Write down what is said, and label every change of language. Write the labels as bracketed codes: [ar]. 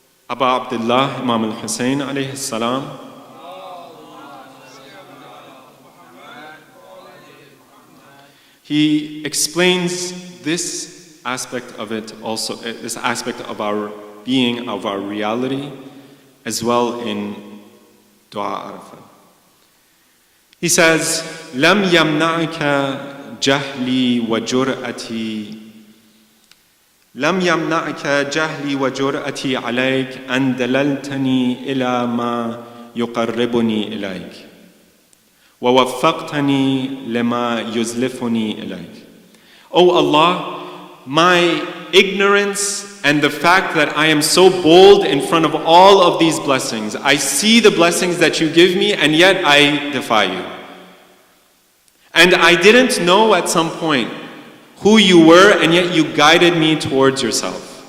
[en] Abu Abdullah, Imam al-Hussein alayhi salam, he explains this aspect of it also, this aspect of our being, of our reality, as well in Dua Arafah. He says, [ar] لم يمنعك جهلي وجرأتي لم يمنعك جهلي وجرأتي عليك أن دللتني إلى ما يقربني إليك ووفقتني لما يزلفني إليك. [en] O Allah, my ignorance and the fact that I am so bold in front of all of these blessings, I see the blessings that you give me and yet I defy you. And I didn't know at some point who you were, and yet you guided me towards yourself.